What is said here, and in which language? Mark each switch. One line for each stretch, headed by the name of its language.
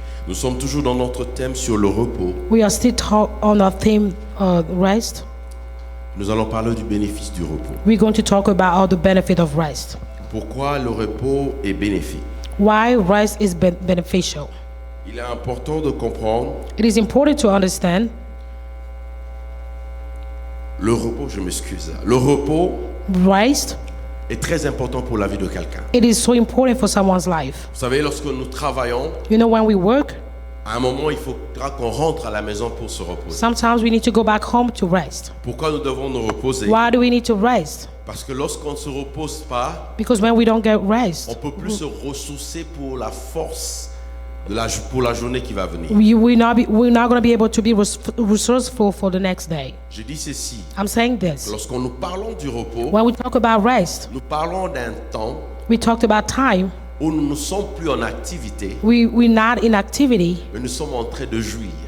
French: Nous sommes toujours dans notre thème sur le repos.
English: We are still on our theme, rest.
French: Nous allons parler du bénéfice du repos.
English: We're going to talk about all the benefit of rest.
French: Pourquoi le repos est bénéfique?
English: Why rest is beneficial.
French: Il est important de comprendre
English: It is important to understand
French: le repos, je m'excuse. Le repos
English: rest.
French: est très important pour la vie de quelqu'un.
English: It is so important for someone's life.
French: Vous savez, lorsque nous travaillons,
English: You know, when we work,
French: à un moment, il faudra qu'on rentre à la maison pour se reposer.
English: sometimes we need to go back home to rest.
French: Pourquoi nous devons nous reposer?
English: Why do we need to rest?
French: Parce que lorsqu'on ne se repose pas,
English: Because when we don't get
French: on
English: rest,
French: ne peut plus se ressourcer pour la force pour la journée qui va venir.
English: we're not going to be able to be resourceful for the next day.
French: Je dis ceci.
English: I'm saying this.
French: Lorsqu'on nous parlons du repos,
English: When we talk about rest,
French: nous parlons d'un temps
English: we talked about time.
French: où nous ne sommes plus en activité,
English: We're not in activity,
French: mais nous sommes en train de jouir.